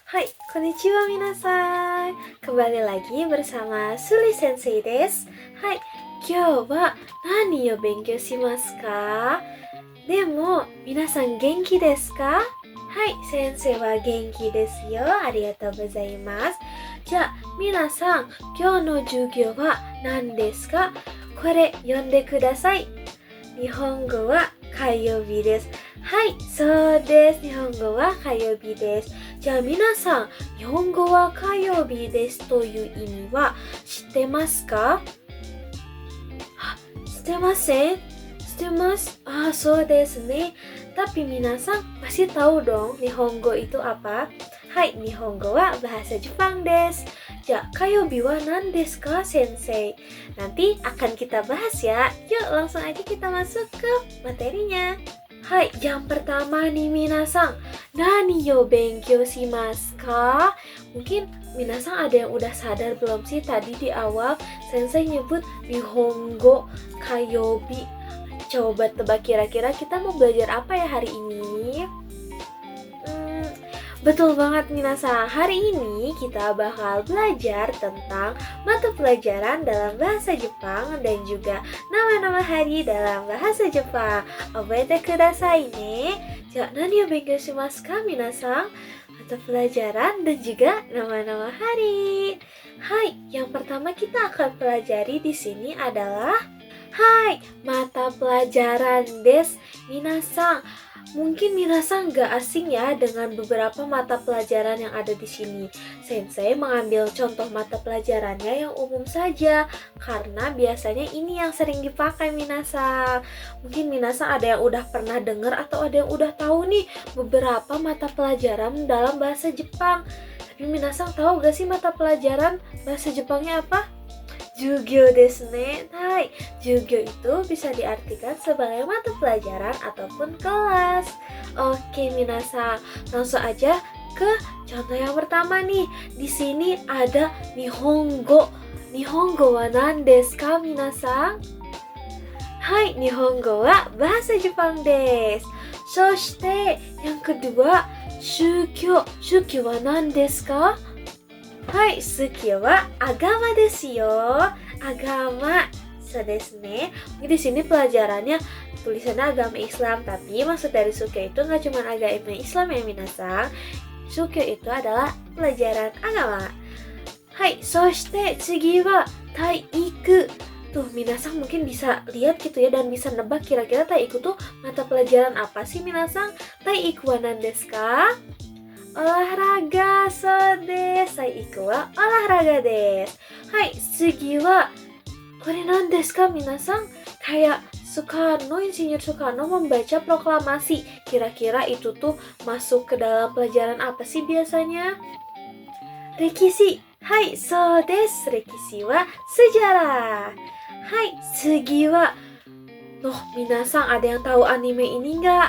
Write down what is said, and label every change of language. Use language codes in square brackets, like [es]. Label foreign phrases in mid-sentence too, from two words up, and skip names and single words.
[ja] Hai, こんにちは皆さん. [id] Kembali lagi bersama Suli Sensei desu. [ja] はい、今日は何を勉強しますか? でも、皆さん元気ですか? はい、先生は元気ですよ。ありがとうございます. じゃあ、皆さん、今日の授業は何ですか？これ読んでください。日本語は火曜日です。はい、そうです。日本語は火曜日です。じゃあ皆さん、日本語は火曜日ですという意味は知ってますか？知ってません？知ってます。そうですね。 [id] Tapi minasan pasti tahu dong Nihongo itu apa? [ja] はい、日本語は [id] bahasa Jepang [ja] desu. じゃ、火曜日は何ですか、先生? [id] Nanti akan kita bahas ya. Yuk, langsung aja kita masuk ke materinya. [ja] Hai, [id] yang pertama nih [ja] 皆さん、何よ勉強しますか? [id] Mungkin minasan ada yang udah sadar belum sih tadi di awal sensei nyebut [ja] 日本語火曜日. [id] Coba tebak kira-kira kita mau belajar apa ya hari ini? Betul banget minasan, hari ini kita bakal belajar tentang mata pelajaran dalam bahasa Jepang dan juga nama-nama hari dalam bahasa Jepang. [ja] 覚えてくださいね。じゃ、何を勉強しますか皆さん? [id] Mata pelajaran dan juga nama-nama hari. Hai, yang pertama kita akan pelajari di sini adalah Hai, mata pelajaran desu. Minasan, mungkin minasan gak asing ya dengan beberapa mata pelajaran yang ada di sini. Sensei mengambil contoh mata pelajarannya yang umum saja karena biasanya ini yang sering dipakai minasan. Mungkin minasan ada yang udah pernah dengar atau ada yang udah tahu nih beberapa mata pelajaran dalam bahasa Jepang. Tapi minasan tahu gak sih mata pelajaran bahasa Jepangnya apa? [ja] 授業ですね. [id] Hai, jugyo itu bisa diartikan sebagai mata pelajaran ataupun kelas. Oke, minasan, langsung aja ke contoh yang pertama nih. Di sini ada Nihongo. [ja] 日本語は何ですか、皆さん? はい、日本語は [id] bahasa Jepang [ja] desu. Soshite, [id] yang kedua, Shukyo. [ja] 宗教は何ですか？はい、宗教は agama ですよ. Agama. そうですね. [id] Di sini pelajarannya tulisannya agama Islam, tapi maksud dari Sukyo itu nggak cuma agama Islam ya minasan. Sukyo itu adalah pelajaran agama. [ja] Hai, そして次は体育. [id] Tuh, minasan mungkin bisa lihat gitu ya dan bisa nebak kira-kira taiiku tuh mata pelajaran apa sih minasan? [ja] 体育は何ですか? Olahraga, そうです. 体育は olahraga desu. はい、次はこれ何ですか、皆さん? [id] Kayak Soekarno, Insinyur Soekarno membaca proklamasi. Kira-kira itu tuh masuk ke dalam pelajaran apa sih biasanya? [ja] 歴史。はい、そうです。歴史は sejarah. はい、次は皆さん [id] ada yang tahu anime ini nggak?